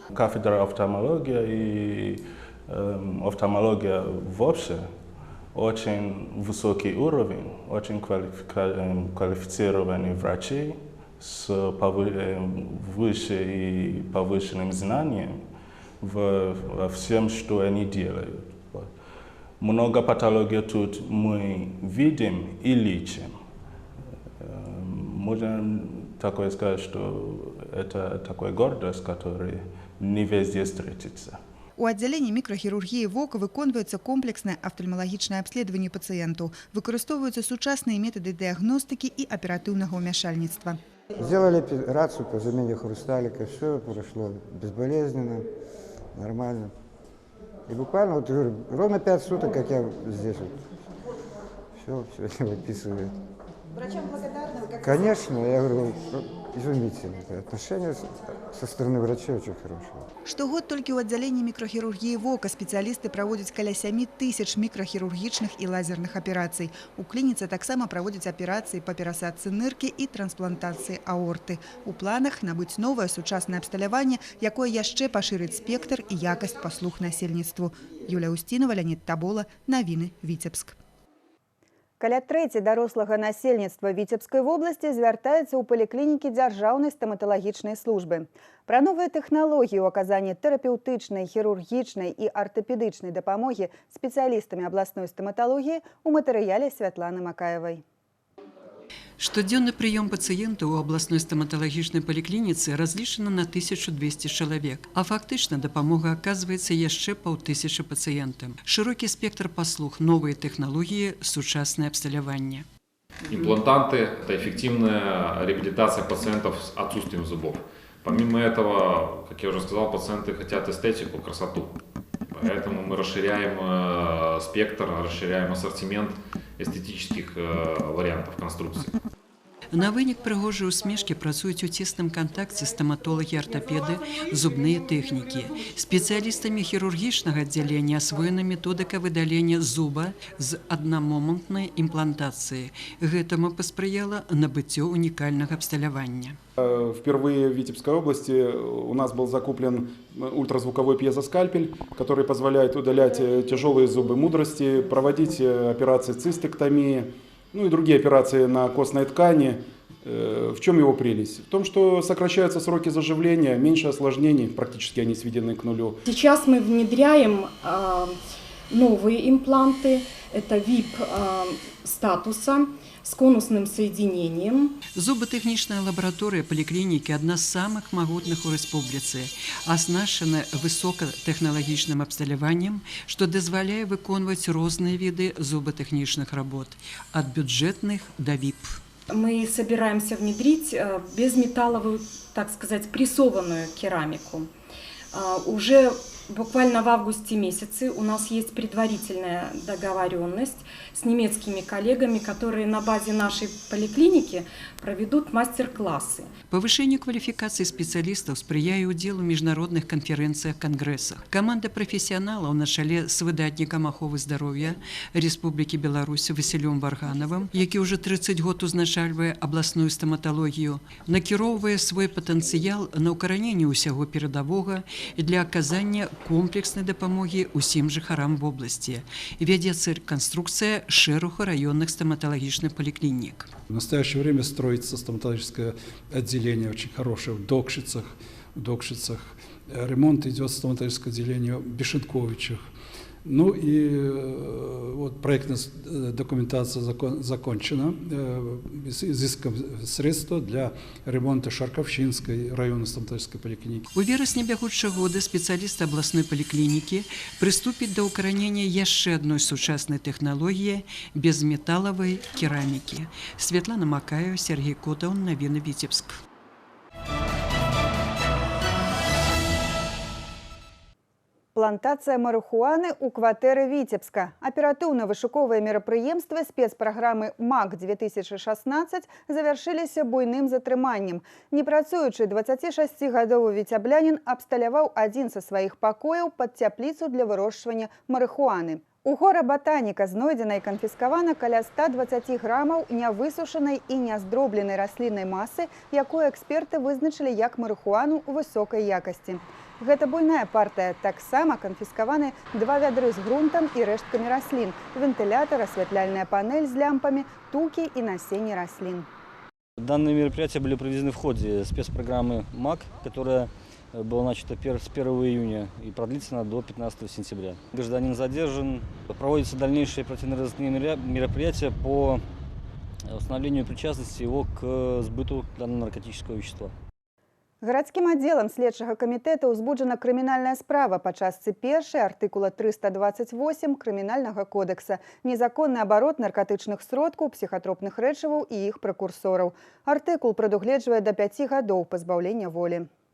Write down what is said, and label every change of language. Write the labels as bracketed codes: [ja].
[ru] Кафедра офтальмологии и офтальмология вообще очень высокий уровень, очень квалифицированные врачи с выше и повышенным знанием во всем, что они делают. Много патологий тут мы видим и лечим. Можно такое сказать, что это такая гордость, которая не везде встретится. [be] У аддзяленні мікрахірургіі вока выконваецца комплекснае афтальмалагічнае абследаванне пацыентаў. Выкарыстоўваюцца сучасныя метады дыягностыкі і аператыўнага ўмяшальніцтва. [ru] Сделали операцию по замене хрусталика, все прошло безболезненно, нормально. И буквально, вот, ровно 5 суток, как я здесь вот, все выписывает. Врачам благодарны? Конечно, я говорю, изумительно. Отношения со стороны врачей очень хорошие. [be] Штогод толькі ў аддзяленні мікрахірургіі вока спецыялісты праводзяць каля 7 тысяч мікрахірургічных і лазерных аперацый. У клініцы таксама праводзяць аперацыі па перасадцы ныркі і трансплантацыі аорты. У планах набыць новае сучаснае абсталяванне, якое яшчэ пашырыць спектр і якасць паслуг насельніцтву. Юлія Устінова, Леонид Табола, Навіны, Віцебск. Каля трэці дарослага насельніцтва Віцебскай вобласці звяртаецца ў паліклінікі дзяржаўнай стаматалагічнай службы. Пра новыя тэхналогіі ў аказанні тэрапеўтычнай, хірургічнай і артапедычнай дапамогі спецыялістамі абласной стаматалогіі ў матэрыяле Святланы Макаевай. Штодзённы прыём пацыентаў у абласной стаматалагічнай паліклініцы разлічаны на 1200 чалавек, а фактычна дапамога аказваецца яшчэ 500 пацыентам. Шырокі спектр паслуг, новыя тэхналогіі, сучаснае абсталяванне. [ru] Имплантанты – это эффективная реабилитация пациентов с отсутствием зубов. Помимо этого, как я уже сказал, пациенты хотят эстетику, красоту. Поэтому мы расширяем спектр, расширяем ассортимент эстетических вариантов конструкции. [be] На вынік прыгожай усмешкі працуюць у цесным кантакце стаматолагі-артапеды, зубныя тэхнікі. Спецыялістамі хірургічнага аддзялення асвоена методыка выдалення зуба з аднамомантнай імплантацыі. Гэтаму паспрыяла набыццё унікальнага абсталявання. [ru] Впервые в Витебской области у нас был закуплен ультразвуковой пьезоскальпель, который позволяет удалять тяжелые зубы мудрости, проводить операции цистэктомии, ну и другие операции на костной ткани. В чем его прелесть? В том, что сокращаются сроки заживления, меньше осложнений, практически они сведены к нулю. Сейчас мы внедряем новые импланты, это VIP статуса с конусным соединением. Зуботехнічная лабараторія паліклінікі адна з самых магутных у рэспубліцы, аснашчана высокатэхналагічным абсталяваннем, што дазваляе выконваць розныя віды зуботехнічных работ, ад бюджетных до VIP. Мы собираемся внедрить безметалловую, так сказать, прессованную керамику. Уже буквально в августе месяце у нас есть предварительная договоренность с немецкими коллегами, которые на базе нашей поликлиники проведут мастер-классы. Повышению квалификации специалистов [be] спрыяе удзел у міжнародных канферэнцыях, кангрэсах. [ru] Команда профессионалов [be] на чале с выдатнікам аховы здароўя Республики Беларусь Василем Варгановым, які уже 30 год узначальвае абласную стаматалогію, накіроўвае свой патэнцыял на ўкараненне ўсяго перадавога і для аказання комплекснай дапамогі усім жыхарам вобласці. Вядзецца реконструкция шэрагу раённых стоматологичных поликлиник. [ru] В настоящее время строится стоматологическое отделение очень хорошее в Докшицах. Ремонт идет стоматологическое отделение в Бешенковичах. Ну и вот проектная документация закончена, изыском средства для ремонта Шарковщинской районной стоматологической поликлиники. [be] У верасні бягучага года спецыялісты абласной паліклінікі прыступяць да ўкаранення яшчэ адной сучаснай тэхналогіі безметалавай керамікі. Светлана Макаева, Сергей Котаў, навіны Віцебск. Плантация марихуаны у кватэры Віцебска. Аператыўна-вышуковыя мерапрыемствы спецпраграмы МАК-2016 завяршыліся буйным затрыманнем. Непрацуючы 26-гадовы віцяблянін абсталяваў адзін са сваіх пакояў пад цяпліцу для вырошчвання марихуаны. У гора Ботаніка знойдзена і канфіскавана каля 120 грамаў нявысушанай і няздробленай расліннай масы, якую эксперты вызначылі як марихуану высокай якасці. Гэта буйная партыя. Таксама канфіскаваны 2 вядры з грунтам і рэшткамі раслін, вентылятор, асвятляльная панель з лямпамі, тукі і насенне раслін. [ru] Данные мероприятия были проведены в ходе спецпрограммы МАК, которая была начата с 1 июня и продлится до 15 сентября. Гражданин задержан. Проводятся дальнейшие оперативно-розыскные мероприятия по установлению причастности его к сбыту данного наркотического вещества. [be] Гарадскім аддзелам следчага камітэта ўзбуджана крымінальная справа па частцы 1 артыкула 328 Крымінальнага кодекса «Незаконны абарот наркотычных сродкаў, псіхатропных рэчываў і іх прекурсораў». Артыкул прадугледжвае да 5 гадоў пазбаўлення волі.